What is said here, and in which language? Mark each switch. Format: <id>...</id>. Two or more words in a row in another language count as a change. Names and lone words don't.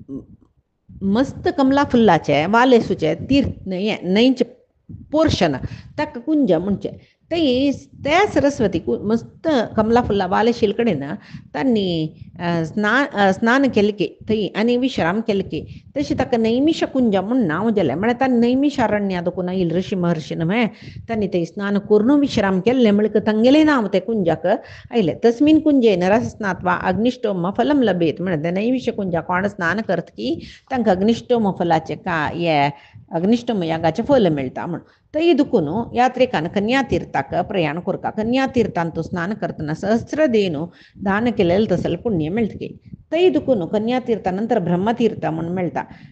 <kok>मस्त कमला फुल्लाचे वालेसूचे तीर्थ न्हंयचे पोर्शन ताका कुंज म्हणचे त्या सरस्वती मस्त कमला फुल्ला वालेशील कडेन तांणी स्नान केलें की थंय आनी विश्राम केलें की तशें ताका नैमिष कुंज म्हणून नांव जालें म्हळ्यार तांणी नैमिषारण्या देखून आयिल्ले ऋषी महर्षीन तांणी थंय स्नान करून विश्राम केल्लें म्हणल्यार तांगेलें नांव ते कुंजाक आयलें</kok> <sa>तस्मिन् कुंजेन रसस्नात्वा अग्निष्टोम फलम लभेत</sa> <kok>म्हळ्यार ते नैमिष कुंजाक कोण स्नान करत की तांकां अग्निष्टोम फलाचें हे अग्निष्टोम यागाचें फल मेळटा म्हण थंय दुखून यात्रेकान कन्यातीर्थाक प्रयाण करता कन्यातीर्थांत स्नान करतना सहस्र देणू दान केलेलं तसलं पुण्य मेळटकी थंय दुखून कन्यातीर्था नंतर ब्रह्मतीर्थ म्हणून मेळटा</kok>